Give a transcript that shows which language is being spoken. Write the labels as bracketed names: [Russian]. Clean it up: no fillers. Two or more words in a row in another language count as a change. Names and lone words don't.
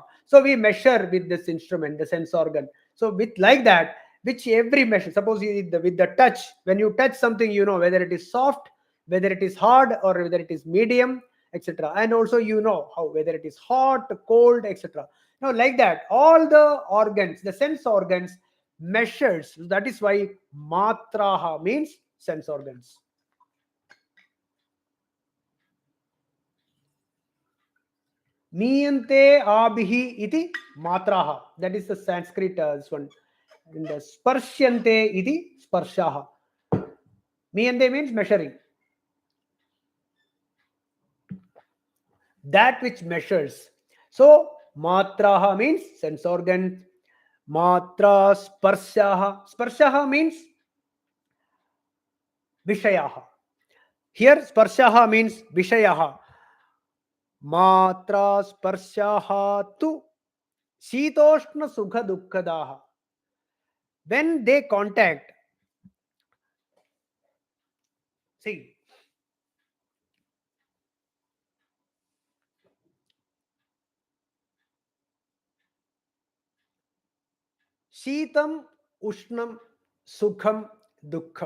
[English] So we measure with this instrument, the sense organ. So with like that, which every measure, suppose with the touch, when you touch something, you know whether it is soft, whether it is hard, or whether it is medium, etc. And also you know how whether it is hot, cold, etc. Now like that, all the organs, the sense organs measures. That is why matraha means sense organs. [Sanskrit] Niyante abhihi iti matraha. [English] That is the Sanskrit this one. And the [Sanskrit] sparsyante iti sparshaha. [English] Niyante means measuring. That which measures. So matraha means sense organ. [Sanskrit] Matra sparshaha. [English] Sparshaha means Vishayaha. Here sparshaha means Vishayaha. [Sanskrit] Matra sparshaha tu Shitoshna Sukha Dukkadaha. [English] When they contact, see, [Sanskrit] Shitam, Ushnam, Sukham, Dukkham.